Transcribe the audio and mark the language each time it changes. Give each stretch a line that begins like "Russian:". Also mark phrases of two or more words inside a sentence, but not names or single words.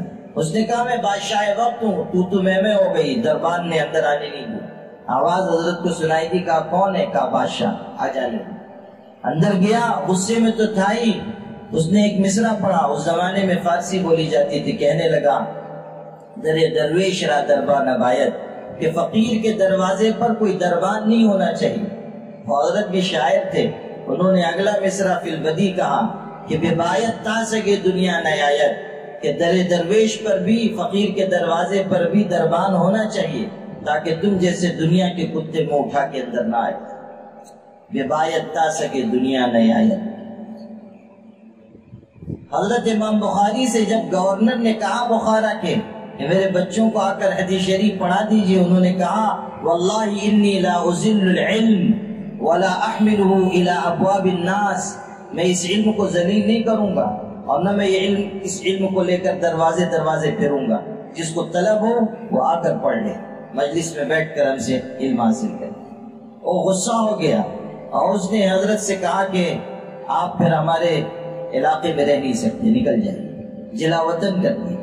Urdu: اس نے کہا میں بادشاہ وقت ہوں، تو میں ہو گئی۔ دربان نے اندر آنے نہیں دیا، آواز حضرت کو سنائی دی، کہا کون ہے؟ کہا بادشاہ، آ جانے۔ اندر گیا، غصے میں تو تھا ہی، اس نے ایک مصرع پڑھا، اس زمانے میں فارسی بولی جاتی تھی، کہنے لگا
Persian: در درویش را دربان نبایت،
Urdu: کہ فقیر کے دروازے پر کوئی دربان نہیں ہونا چاہیے۔ حضرت بھی شاعر تھے، انہوں نے اگلا مصرع فی البدی کہا کہ
Persian: بے بایت تا سکے دنیا نیایت،
Urdu: کہ در درویش پر بھی، فقیر کے دروازے پر بھی دربان ہونا چاہیے، تاکہ تم جیسے دنیا کے کتے منہ اٹھا کے اندر نہ آئے۔
Persian: بے بایت تا سکے دنیا نیایت۔
Urdu: حضرت امام بخاری سے جب گورنر نے کہا بخارا کے کہ میرے بچوں کو آ کر حدیث شریف پڑھا دیجئے، انہوں نے کہا
Arabic: واللہ انی لا ازل العلم ولا احمله الى ابواب الناس،
Urdu: میں اس علم کو ذلیل نہیں کروں گا اور نہ میں اس علم کو لے کر دروازے دروازے پھروں گا، جس کو طلب ہو وہ آ کر پڑھ لے، مجلس میں بیٹھ کر ہم سے علم حاصل کرے۔ وہ غصہ ہو گیا اور اس نے حضرت سے کہا کہ آپ پھر ہمارے علاقے میں رہ نہیں سکتے، نکل جائیں، جلا وطن کر دی۔